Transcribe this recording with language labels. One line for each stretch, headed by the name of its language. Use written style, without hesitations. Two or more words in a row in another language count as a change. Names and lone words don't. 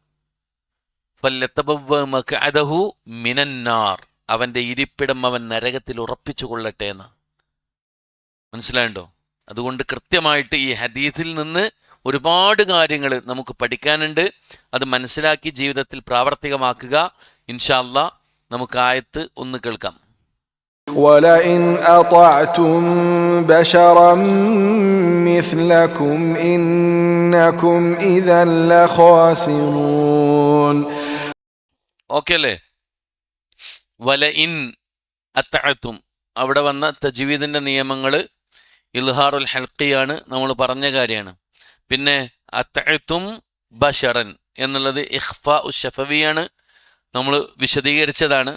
Arabic: فليتبوأ مقعده من النار,
Malayalam: അവൻ്റെ ഇരിപ്പിടം അവൻ നരകത്തിൽ ഉറപ്പിച്ചു കൊള്ളട്ടെ എന്ന്. മനസ്സിലായുണ്ടോ? അതുകൊണ്ട് കൃത്യമായിട്ട് ഈ ഹദീസിൽ നിന്ന് ഒരുപാട് കാര്യങ്ങൾ നമുക്ക് പഠിക്കാനുണ്ട്. അത് മനസ്സിലാക്കി ജീവിതത്തിൽ പ്രാവർത്തികമാക്കുക.
Arabic: إن شاء الله
Malayalam: നമുക്ക് ആയത്ത് ഒന്ന് കേൾക്കാം.
Arabic: وَلَئِنْ أَطَعْتُمْ بَشَرًا مِثْلَكُمْ إِنَّكُمْ إِذًا لَخَاسِرُونَ.
Malayalam: ഓക്കെ അല്ലേ?
Arabic: ولئن أطعتم,
Malayalam: അവിടെ വന്ന തജ്വീദിൻ്റെ നിയമങ്ങൾ ഇൽഹാറുൽ ഹൽഖിയാണ്, നമ്മൾ പറഞ്ഞ കാര്യമാണ്. പിന്നെ
Arabic: أطعتم بشرا
Malayalam: എന്നുള്ളത് ഇഖ്ഫാ ഉ ശഫവിയാണ്, നമ്മൾ വിശദീകരിച്ചതാണ്.